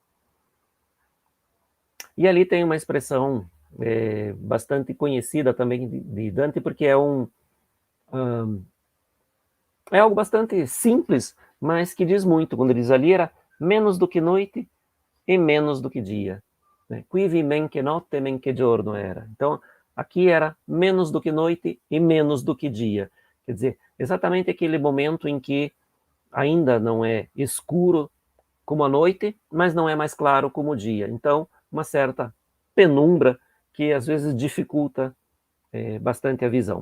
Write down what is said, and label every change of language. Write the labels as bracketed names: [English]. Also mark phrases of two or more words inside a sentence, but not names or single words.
[Portuguese] E ali tem uma expressão bastante conhecida também de Dante, porque é algo bastante simples, mas que diz muito. Quando ele diz ali, era menos do que noite e menos do que dia. [Italian] Quivi men che notte, men che giorno era. [Portuguese] Então, aqui era menos do que noite e menos do que dia. Quer dizer, exatamente aquele momento em que ainda não é escuro como a noite, mas não é mais claro como o dia. Então, uma certa penumbra que às vezes dificulta bastante a visão.